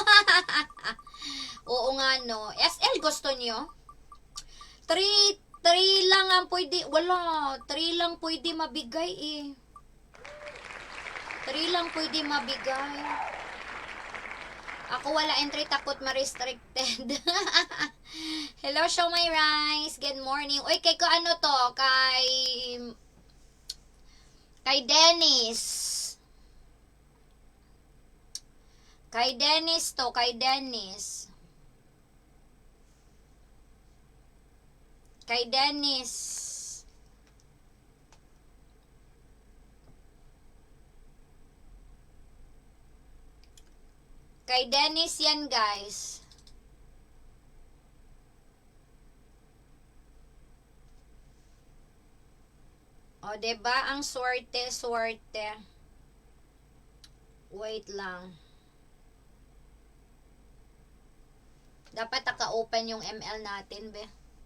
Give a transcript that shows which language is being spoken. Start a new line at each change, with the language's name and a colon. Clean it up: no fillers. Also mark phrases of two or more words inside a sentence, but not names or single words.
Filipino: Oo nga, no. SL gusto nyo? 3 lang ang pwede. Wala. 3 lang pwede mabigay eh. 3 lang pwede mabigay. Ako wala entry. Takot ma-restricted.
English: Hello, Show My Rice. Good morning.
Filipino: Uy, kay ko ano to? Kay Dennis. Kay Dennis to, kay Dennis. Kay Dennis. Kay Dennis yan, guys. O, diba? Ang swerte. Wait lang. Dapat naka-open yung ML natin, be.